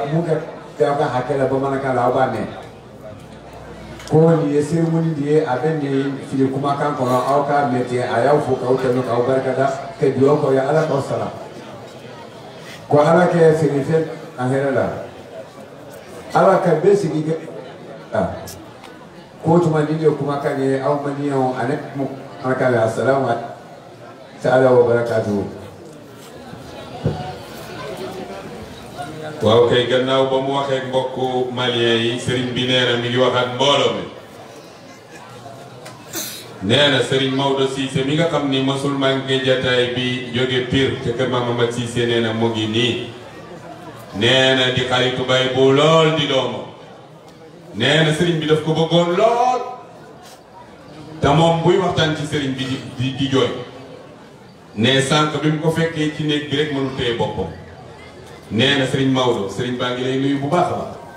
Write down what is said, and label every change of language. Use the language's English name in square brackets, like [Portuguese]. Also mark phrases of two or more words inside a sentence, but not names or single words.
[Bambara] mun kɛ aw ka hakɛ la bamanankan la aw b'a mɛn ko nin ye cérémonie de ye a bɛ nin fili kumakan kɔnɔ aw k'a mɛn ten a y'aw fo k'aw tɛmɛ k'aw barikada ka dugawu k'aw ye Ala k'aw sara ko Ala kɛ feerefɛn a hɛrɛ la Ala ka bɛɛ sigi la ko tuma nin de ye kumakan ye aw maliyɛnw ani Ala ka bɛ [Arabic] السلام تعالى وبركاته. [Wolof] waaw kay gannaaw ba mu waxee mbokku malien yi sëriñ bi nee na mi ngi wax ak mbooloo mi nee na sëriñ Maodo Cissé mi nga xam ni masul manqué jataay bi jóge Pire ca kër Mama Mat Cissé nee na mu ngi nii nee na di xaritu bay bu lool di doomam nee na sëriñ bi daf ko bëggoon lool te moom buy waxtaan ci sëriñ bi di jooy ne sànq bi mu ko fekkee ci néeg bi rek mënu téye boppam nee na Serigne Maodo Serigne baa ngi lay nuyu bu baax a baax